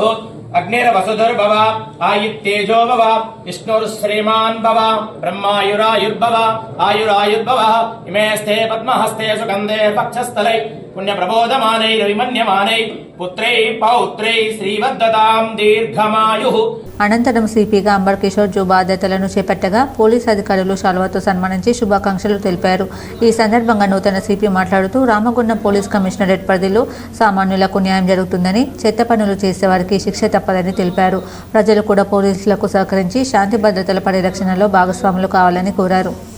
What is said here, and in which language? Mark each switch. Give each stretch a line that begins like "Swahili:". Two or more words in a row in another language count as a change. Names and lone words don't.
Sanskrit: अग्निर्वसुधुर्भव आयुत्तेजो भव विष्णुर्श्रीमान् भव ब्रह्मायुरायुर्भव आयुरायुर्भव इमे स्थे पद्महस्ते सुगन्धे पक्षस्थलै पुण्यप्रबोधमानैरविमन्यमानै पुत्रै पौत्रै श्रीवद्धतां दीर्घमायुः.
Telugu: అనంతరం సిపిగా అంబర్ కిషోర్జు బాధ్యతలను చేపట్టగా పోలీసు అధికారులు శాలువాతో సన్మానించి శుభాకాంక్షలు తెలిపారు. ఈ సందర్భంగా నూతన సిపి మాట్లాడుతూ రామగుండం పోలీస్ కమిషనరేట్ పరిధిలో సామాన్యులకు న్యాయం జరుగుతుందని, చెత్త పనులు చేసేవారికి శిక్ష తప్పదని తెలిపారు. ప్రజలు కూడా పోలీసులకు సహకరించి శాంతి భద్రతల పరిరక్షణలో భాగస్వాములు కావాలని కోరారు.